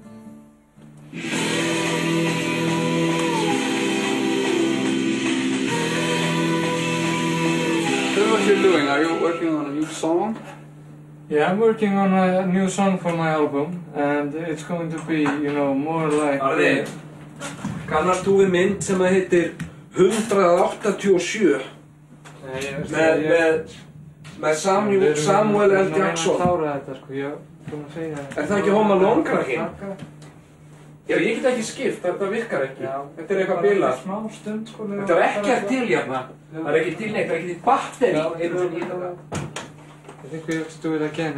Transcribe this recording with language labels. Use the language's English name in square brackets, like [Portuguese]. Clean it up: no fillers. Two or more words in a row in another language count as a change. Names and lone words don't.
[English] So what you're doing? Are you working on a new song? Yeah, I'm working on a new song for my album, and it's going to be, you know, more like... [Icelandic] Bardi, kannast þú við mynd sem heitir 187? Með Samuel L. Jackson. Það ekki Home Alone krakkin? Já, ég get ekki skipt, þetta virkar ekki. Þetta eitthvað bilað. Þetta ekkert til hérna. Það ekki til neitt, það ekki til batteri. [English] I think we have to do it again.